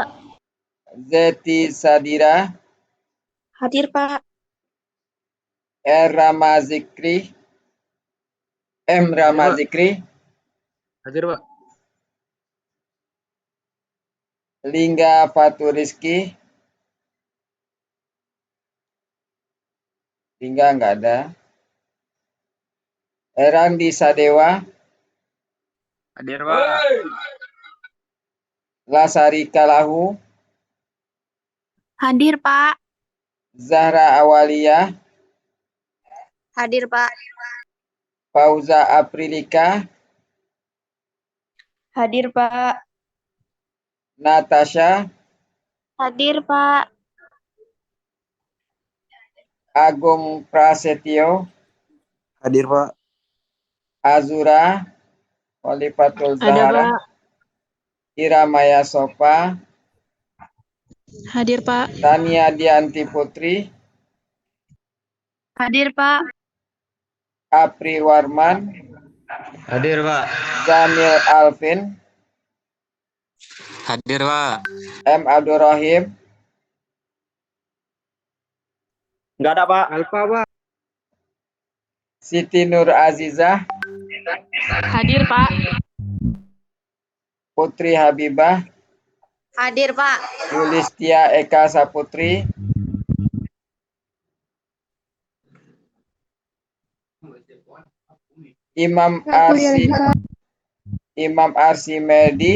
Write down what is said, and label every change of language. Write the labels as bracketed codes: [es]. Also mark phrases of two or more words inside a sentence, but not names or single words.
[id] Zeti Sadira. Hadir, Pak. R. Ramazikri. M. Ramazikri. Hadir, Pak. Lingga Faturiski. Lingga nggak ada. Randi Sadewa. Hadir, Pak. Lasari Kalahu. Hadir, Pak. Zahra Awalia. Hadir, Pak. Fauza Aprilika. Hadir, Pak. Natasha. Hadir, Pak. Agung Prasetyo. Hadir, Pak. Azura. Walifatul Ada, Zahra. Pak. Iramaya Sofa. Hadir, Pak. Tania Dianti Putri. Hadir, Pak. Apri Warman. Hadir, Pak. Zamil Alvin. Hadir, Pak. M. Abdurrahim. Enggak ada, Pak. Alfa, Pak. Siti Nur Azizah. Hadir, Pak. Putri Habibah. Hadir, Pak. Yulistia Eka Saputri. Imam Arsi Medi.